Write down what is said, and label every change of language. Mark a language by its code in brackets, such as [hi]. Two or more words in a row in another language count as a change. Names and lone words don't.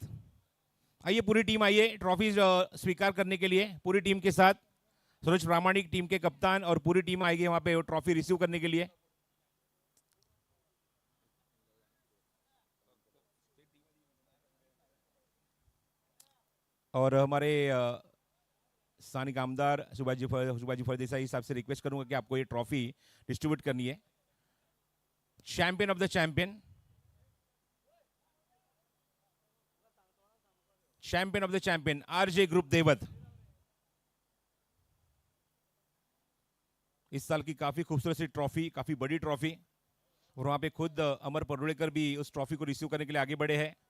[hi] आइए पूरी टीम, आइए ट्रॉफी स्वीकार करने के लिए पूरी टीम के साथ। सूरज प्रामाणिक टीम के कप्तान और पूरी टीम आएगी वहां पे [en] trophy receive [hi] करने के लिए। और हमारे स्थानिक आमदार सुभाजी फरदेसाई साहब से रिक्वेस्ट करूंगा कि आपको ये [en] trophy distribute [hi] करनी है। [en] champion of the champion, champion of the champion आरजे ग्रुप देवत। [hi] इस साल की काफी खूबसूरत सी ट्रॉफी, काफी बड़ी ट्रॉफी, और वहां पे खुद अमर परुलेकर भी उस ट्रॉफी को रिसीव करने के लिए आगे बढ़े हैं।